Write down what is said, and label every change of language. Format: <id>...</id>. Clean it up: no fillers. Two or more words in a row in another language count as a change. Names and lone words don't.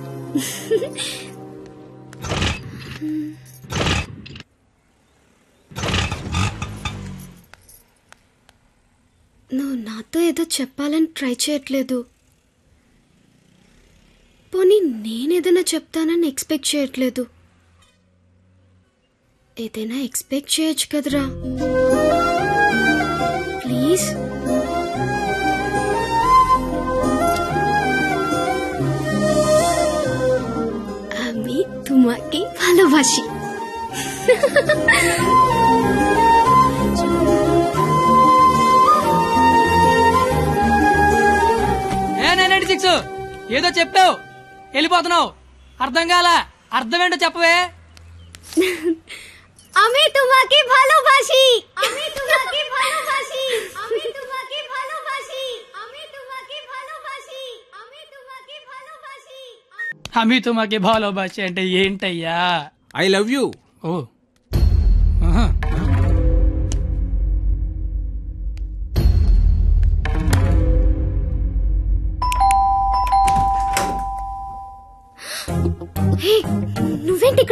<te>నువ్వు నాతో ఏదో చెప్పాలని ట్రై చేయట్లేదు. పోనీ నేనేదైనా చెప్తానని ఎక్స్పెక్ట్ చేయట్లేదు. ఏదైనా ఎక్స్పెక్ట్ చేయొచ్చు కదరా ప్లీజ్.</te> <bn>আমি তোমাকে ভালোবাসি.</bn> <te>ఏదో చెప్పావు వెళ్ళిపోతున్నావు. అర్థం కాల. అర్థం ఏంటో చెప్పవే.</te> <bn>আমি তোমাকে ভালোবাসি. আমি তোমাকে ভালোবাসি. আমি তোমাকে ভালোবাসি. আমি তোমাকে ভালোবাসি. আমি তোমাকে ভালোবাসি. আমি তোমাকে ভালোবাসি</bn> <te>అంటే ఏంటయ్యా?</te> <en>I love you. ఓ</en> <te>నువ్వేంటి ఇక్కడ?</te>